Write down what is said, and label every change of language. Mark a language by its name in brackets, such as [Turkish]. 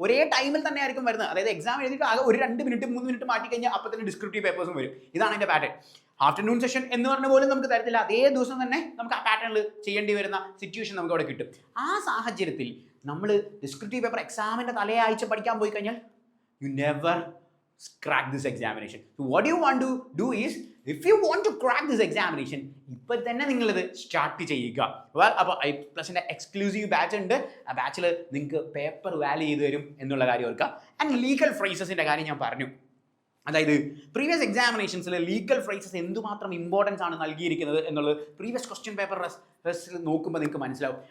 [Malayalam] ഒരേ ടൈമിൽ തന്നെ ആയിരിക്കും വരുന്നത്. അതായത് എക്സാം എഴുതിയിട്ട് ആകെ ഒരു 2 മിനിറ്റ് 3 മിനിറ്റ് മാറ്റി കഴിഞ്ഞാൽ അപ്പോൾ തന്നെ ഡിസ്ക്രിപ്റ്റീവ് പേപ്പേഴ്സും വരും. ഇതാണ് എൻ്റെ പാറ്റേൺ. ആഫ്റ്റർനൂൺ സെഷൻ എന്ന് പറഞ്ഞ പോലും നമുക്ക് തരത്തില്ല. അതേ ദിവസം തന്നെ നമുക്ക് ആ പാറ്റേണിൽ ചെയ്യേണ്ടി വരുന്ന സിറ്റുവേഷൻ നമുക്ക് അവിടെ കിട്ടും. ആ സാഹചര്യത്തിൽ നമ്മൾ ഡിസ്ക്രിപ്റ്റീവ് പേപ്പർ എക്സാമിൻ്റെ തലേ ആഴ്ച പഠിക്കാൻ പോയി കഴിഞ്ഞാൽ [English] you never crack this examination. So what you want to do is, if you want to crack this examination, [Malayalam] ഇപ്പോൾ തന്നെ നിങ്ങളിത് സ്റ്റാർട്ട് ചെയ്യുക. അപ്പോൾ iPlusന്റെ എക്സ്ക്ലൂസീവ് ബാച്ച് ഉണ്ട്. ആ ബാച്ചിൽ നിങ്ങൾക്ക് പേപ്പർ വാല്യൂ ചെയ്ത് തരും എന്നുള്ള കാര്യം ഓർക്കുക. ആൻഡ് ലീഗൽ ഫ്രേസസിൻ്റെ കാര്യം ഞാൻ പറഞ്ഞു. അതായത് പ്രീവിയസ് എക്സാമിനേഷൻസിൽ ലീഗൽ ഫ്രേസസ് എന്തുമാത്രം ഇമ്പോർട്ടൻസ് ആണ് നൽകിയിരിക്കുന്നത് എന്നുള്ളത് പ്രീവിയസ് ക്വസ്റ്റ്യൻ പേപ്പർ നോക്കുമ്പോൾ നിങ്ങൾക്ക് മനസ്സിലാവും.